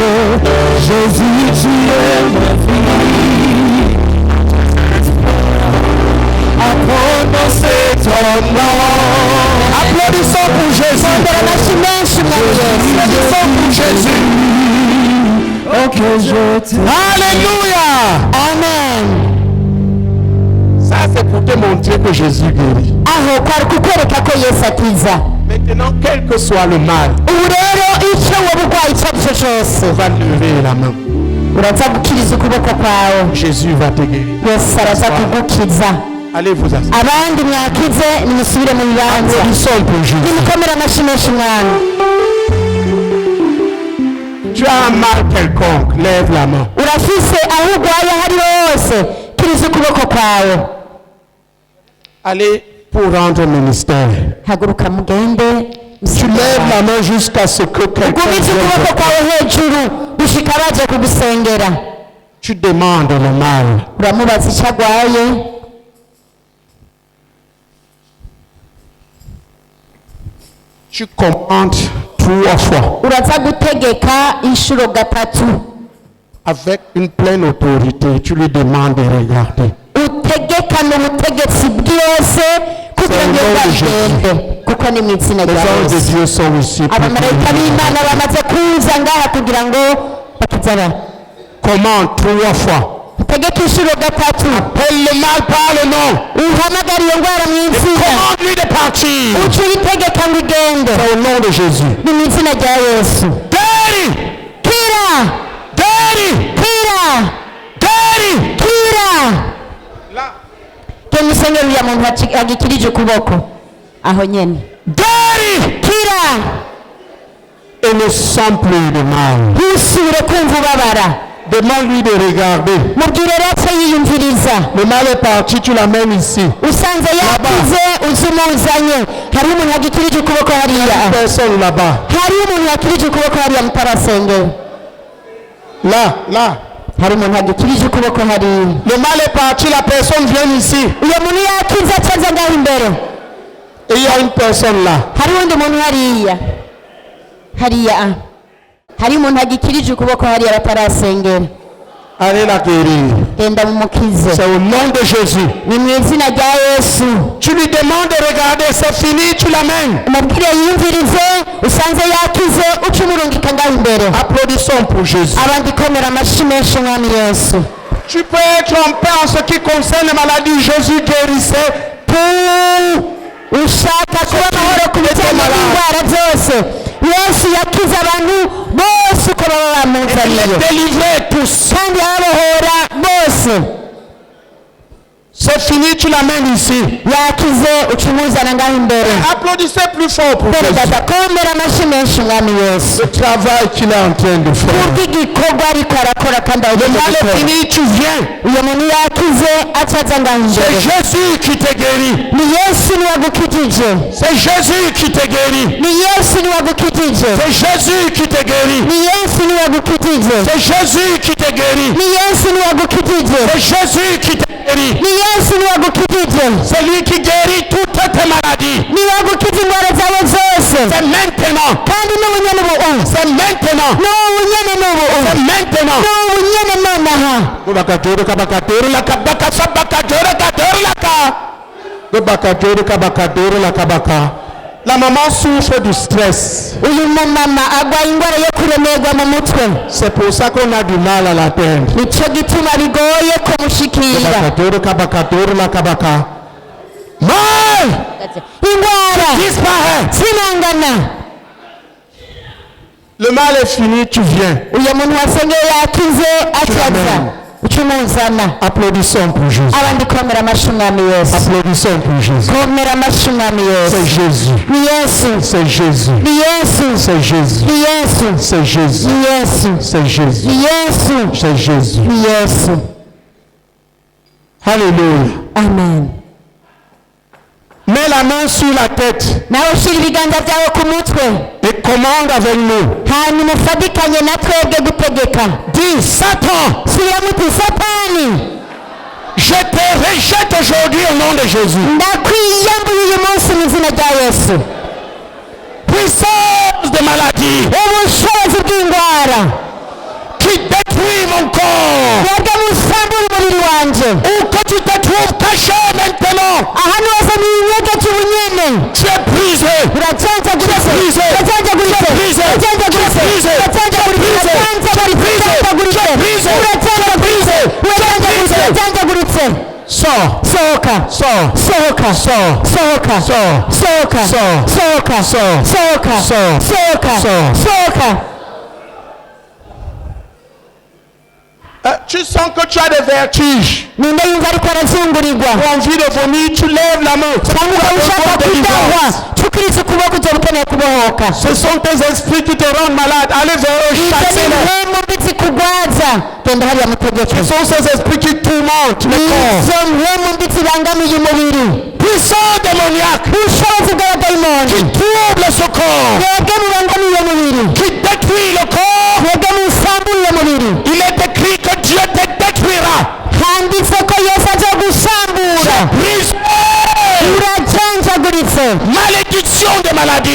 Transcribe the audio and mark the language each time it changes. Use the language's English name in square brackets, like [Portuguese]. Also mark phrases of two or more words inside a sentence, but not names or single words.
[French] Jésus, tu es ma vie, à prononcer ton nom. Applaudissons pour Jésus. Applaudissons pour Jésus. Oh que je t'aime. Alléluia. [Rundi] amen [French] Ça c'est pour te montrer que Jésus guérit. [Rundi] aho kwari kukwereka ko yesu akiza [French] Maintenant, quel que soit le mal, [Rundi] ubu rero icyo wowe urwaye icyo ari cyo cyose [French] on va lever la main. [Rundi] uraza gukiriza ukuboko kwawe [French] Jésus va te guérir. [Rundi] yesu araza kugukiza [French] Allez vous asseoir. [Rundi] abandi mwakize nimusubire mu bibanza [French] Applaudissons pour Jésus. [Rundi] nimukomere amashyi menshi mwami [French] Tu as un mal quelconque, lève la main. [Rundi] urafise aho urwaye aho ariho hose kiriza ukuboko kwawe [French] Allez pour rendre ministère. [Rundi] haguruka mugende [French] Tu lèves la main jusqu'à ce que quelqu'un [Rundi] ugumize [French] vienne [Rundi] ukuboko [French] te- [Rundi] kwawe hejuru gushika baje kugusengera [French] Tu demandes le mal. [Rundi] uramubaza icyo arwaye [French] Tu commandes 3 fois [Rundi] uraza gutegeka inshuro gatatu [French] avec une pleine autorité. Tu lui demandes de regarder. [Rundi] utegekane ubutegetsi bwose kugira ngo bagende kuko ni mu izina [French] Les [Rundi] rya [French] anges de [Rundi] yesu [French] Dieu sont ici. pour [Rundi] abamarayika [French] te guérir. [Rundi] b'imana bamaze kuza ngaha kugira ngo bakizana [French] Commande 3 fois. [Rundi] utegeke inshuro gatatu [French] Appelle le mal par le nom. [Rundi] uhamagara iyo ndwara mu izina [French] Commande-lui de partir. [Rundi] uca uyitegeka ngo igende [French] Au nom de Jésus. [Rundi] ni mu izina rya yesu [French] Guéri! [Rundi] kira [French] Guéri! [Rundi] kira [French] Guéri! [Rundi] kira [French] Là. [Rundi] genda usengera uriya muntu agikirije ukuboko aho nyene [French] Guéri! [Rundi] kira [French] Et ne sens plus de mal. [Rundi] ntusubire kumva ubabara [French] Demande-lui de regarder. [Rundi] mubwire rero yiyumviriza [French] Le mal est parti, tu l'amènes ici. [Rundi] usanze yakize uzumuzanye hariho umuntu yagikirije ukuboko hariya [French] Personne là-bas. [Rundi] hariho umuntu yakirije ukuboko hariya mu parasengero [French] Là, là. [Rundi] hari umuntu yagikirije ukuboko hariya [French] Le mal est parti, la personne vient ici. [Rundi] uyo muntu yakize acaza ngaho imbere [French] Et il y a une personne là. [Rundi] hari undi muntu hariya hariya hari umuntu yagikirije ukuboko hariya batarasengera [French] Allez la guérir. [Rundi] genda mumukize [French] C'est au nom de Jésus. [Rundi] ni mu izina rya yesu [French] Tu lui demandes de regarder, c'est fini, tu l'amènes. [Rundi] umubwire yiyumvirize usanze yakize uca umurungika ngaho imbere [French] Applaudissons pour Jésus. [Rundi] abandi komera amashyi menshi umwami yesu [French] Tu peux être en paix en ce qui concerne les maladies. Jésus guérissait tout. [Rundi] ushaka kuba amahoro ku bijyanye n'indwara zose yesu yakize abantu bose uko baba [French] Il [Rundi] bamuzaniye [French] les délivrait tous. [Rundi] kandi arabohora bose [French] C'est fini, tu l'amènes ici. [Rundi] yakize uca umuzana ngaho imbere [French] Applaudissez plus fort pour [Rundi] mbere [French] Jésus. [Rundi] data komera amashyi menshi umwami yesu [French] Le travail qu'il est en train de faire. [Rundi] kubw'igikorwa ariko arakora kandi [French] Le [Rundi] agiye [French] mal est [Rundi] gukora [French] fini, tu viens. [Rundi] uyu muntu yakize acaza ngaho [French] C'est [Rundi] imbere [French] Jésus qui te guérit. [Rundi] ni yesu niwe agukijije [French] C'est Jésus qui te guérit. [Rundi] ni yesu niwe agukijije [French] C'est Jésus qui te guérit. [Rundi] ni yesu niwe agukijije [French] C'est Jésus qui te guérit. [Rundi] ni yesu niwe agukijije [French] C'est Jésus qui te guérit. [Rundi] ni yesu niwe agukijije [French] C'est lui qui guérit toutes tes maladies. [Rundi] niwe agukiza indwara zawe zose [French] C'est maintenant. [Rundi] kandi n'ubunyene ubu [French] C'est maintenant. [Rundi] n'ubunyene n'ubu [French] C'est maintenant. [Rundi] n'ubunyene nonaha Bakatoro kabakatoro la kabaka sabakatoro katoro la ka. Bakatoro kabakatoro la kabaka. [French] La maman souffre du stress. [Rundi] uyu mumama agwaye indwara yo kuremerwa mu mutwe [French] C'est pour ça qu'on a du mal à l'atteindre. [Rundi] nicyo gituma bigoye kumushikira Bakatoro kabakatoro la kabaka. Mal indwara [French] disparaît. [Rundi] zirangana [French] Le mal est fini, tu viens. [Rundi] uyu muntu wasengeye yakize acaza uca umuzana [French] Applaudissons pour Jésus. [Rundi] abandi komera amashyi umwami yesu [French] Applaudissons pour Jésus. [Rundi] komera amashyi umwami [French] C'est [Rundi] yesu [French] Jésus. [Rundi] ni yesu [French] C'est Jésus. [Rundi] ni yesu [French] C'est Jésus. [Rundi] ni yesu [French] C'est Jésus. [Rundi] ni yesu [French] C'est Jésus. [Rundi] ni yesu [French] C'est Jésus. [Rundi] ni yesu [French] Alléluia. [Rundi] amen [French] Mets la main sur la tête [Rundi] nawe ushyira ibiganza byawe ku mutwe [French] et commande avec nous. [Rundi] hanyuma ufatikanye na twebwe gutegeka [French] Dis, Satan, [Rundi] shyira muti satani [French] je te rejette aujourd'hui au nom de Jésus. [Rundi] ndakwiyambuye uyu munsi mu izina rya yesu [French] Puissance de maladie [Rundi] ubushobozi bw'indwara [French] qui détruit mon corps. [Rundi] mwebwe musambura umubiri wanjye [French] Où que tu te trouves caché maintenant, [Rundi] ahantu hose ni inyege cy'ubunyene [French] tu es brisé. [Rundi] uracancaguritse [French] Brise. [Rundi] uracancaguritse [French] Brise. [Rundi] uracancaguritse [French] Brise. [Rundi] uracancaguritse uracancaguritse [French] Brise. [Rundi] uracancaguritse uracancaguritse uracancaguritse [French] Sors. [Rundi] sohoka [French] Sors. [Rundi] sohoka [French] Sors. [Rundi] sohoka [French] Sors. [Rundi] sohoka [French] Sors. [Rundi] sohoka [French] Sors. [Rundi] sohoka [French] Sors. [Rundi] sohoka [French] Sors. [Rundi] sohoka [French] Tu sens que tu as des vertiges. [Rundi] ninde yumva ariko arazungurirwa [French] Tu as envie de vomir, tu lèves la main. [Rundi] cyangwa ukaba ushaka kudahwa cukiriza ukuboko ujya ukeneye kubohoka [French] Ce sont tes esprits qui te rendent malade. Allez vers eux, [Rundi] ibyo ni [French] chassez-les. [Rundi] impwemu mbi zikugwaza genda hariya mutegeke [French] Ce sont ces esprits qui tourmentent le corps. [Rundi] izo mpwemu mbi zibangamiye umubiri [French] Puissant démoniaque [Rundi] ubushobozi bw'abadayimoni [French] qui trouble ce corps, [Rundi] mwebwe mubangamiye umubiri [French] qui détruit le corps. [Rundi] mwebwe musamburiye umubiri [French] Il est écrit que Dieu te détruira. [Rundi] handitse ko yesu aza gusambura [French] Brise. [Rundi] uracancaguritse [French] Malédiction de maladie.